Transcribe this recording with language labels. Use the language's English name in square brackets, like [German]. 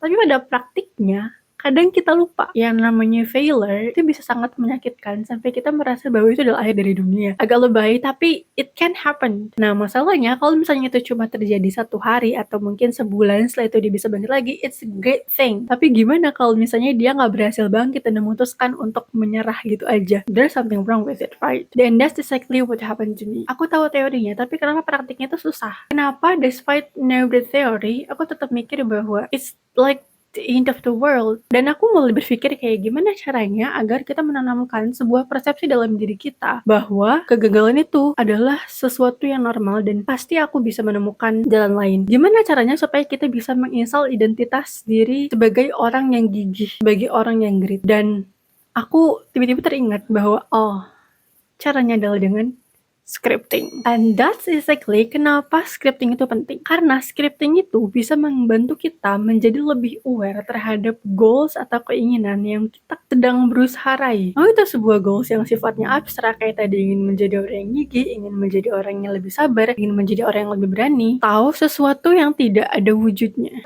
[Indonesian] Tapi pada praktiknya, kadang kita lupa yang namanya failure itu bisa sangat menyakitkan sampai kita merasa bahwa itu adalah akhir dari dunia. Agak lebay, tapi [English] it can happen. [Indonesian] Nah, masalahnya kalau misalnya itu cuma terjadi 1 hari atau mungkin sebulan setelah itu dia bisa bangkit lagi, [English] it's a great thing. [Indonesian] Tapi gimana kalau misalnya dia nggak berhasil bangkit dan memutuskan untuk menyerah gitu aja? [English] There's something wrong with it, right? And that's exactly what happened to me. [Indonesian] Aku tahu teorinya, tapi kenapa praktiknya itu susah? Kenapa [English] despite know the theory, [Indonesian] aku tetap mikir bahwa [English] it's like the end of the world. [Indonesian] Dan aku mulai berpikir kayak gimana caranya agar kita menanamkan sebuah persepsi dalam diri kita bahwa kegagalan itu adalah sesuatu yang normal dan pasti aku bisa menemukan jalan lain. Gimana caranya supaya kita bisa menginstal identitas diri sebagai orang yang gigih, sebagai orang yang grit. Dan aku tiba-tiba teringat bahwa caranya adalah dengan scripting. [English] And that's exactly [Indonesian] kenapa scripting itu penting. Karena scripting itu bisa membantu kita menjadi lebih aware terhadap goals atau keinginan yang kita sedang berusaha raih. Mau itu sebuah goals yang sifatnya abstrak kayak tadi ingin menjadi orang yang gigih, ingin menjadi orang yang lebih sabar, ingin menjadi orang yang lebih berani, tahu sesuatu yang tidak ada wujudnya.